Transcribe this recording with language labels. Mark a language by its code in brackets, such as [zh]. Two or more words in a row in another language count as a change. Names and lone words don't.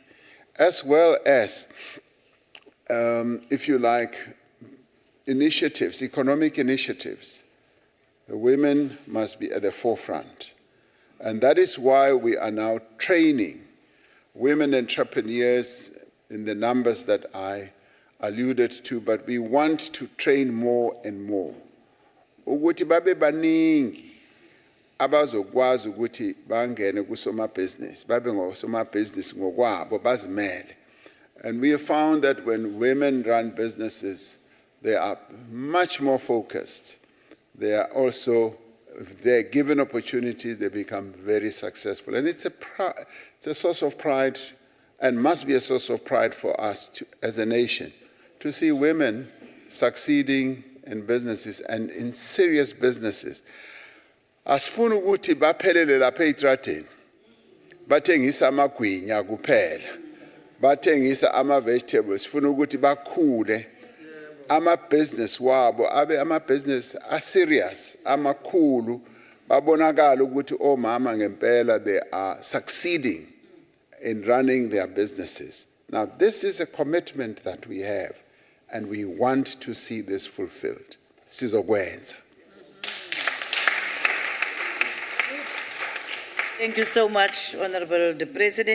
[en] As well as, if you like, initiatives, economic initiatives. The women must be at the forefront. And that is why we are now training women entrepreneurs in the numbers that I alluded to, but we want to train more and more. [zu] Ukuthi babe baningi abazokwazi ukuthi bangene kusomabhizinisi, babe ngosomabhizinisi ngokwabo bazimele. [en] And we have found that when women run businesses, they are much more focused. They are also, if they're given opportunities, they become very successful. And it's a source of pride, and must be a source of pride for us as a nation, to see women succeeding in businesses and in serious businesses. [zu] Asifuna ukuthi baphelele lapha eitrateni, bathengisa amagwinya kuphela, bathengisa ama-vegetables, sifuna ukuthi bakhule, ama-business wabo, abe ama-business a-serious, amakhulu, babonakala ukuthi omama ngempela [en] they are succeeding in running their businesses. Now, this is a commitment that we have, and we want to see this fulfilled. [zu] Sizokwenza. [en] Thank you so much, Honorable the President.